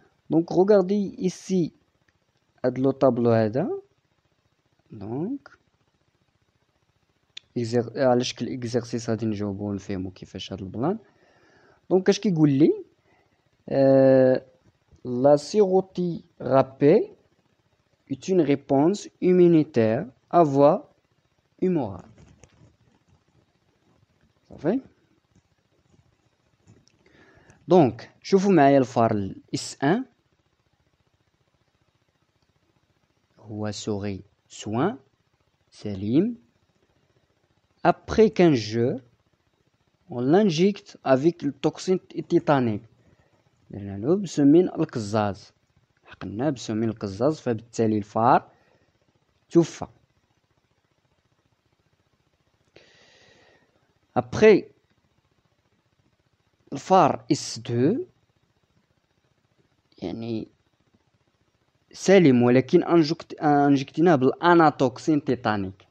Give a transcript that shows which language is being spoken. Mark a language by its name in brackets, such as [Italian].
[Arabic] دونك [French] regardez ici [Arabic] هاد لو طابلو هذا. دونك على شكل اكزرسيس غادي نجاوبو ونفهمو كيفاش هاد البلان. دونك اش كيقول لي لا سيروثيرابي [French] est une réponse immunitaire à voie humorale. [Arabic] صافي. دونك شوفوا معايا الفار اس 1 هو سوغي سوان سليم. [French] après 15 jours on l'injecte avec le toxine tétanique. [Arabic] درنا له بسمين القزاز، حقناه بسمين القزاز، فبالتالي الفار توفى. après الفار اس 2 يعني سليم ولكن انجكتيناه بالاناتوكسين تيتانيك.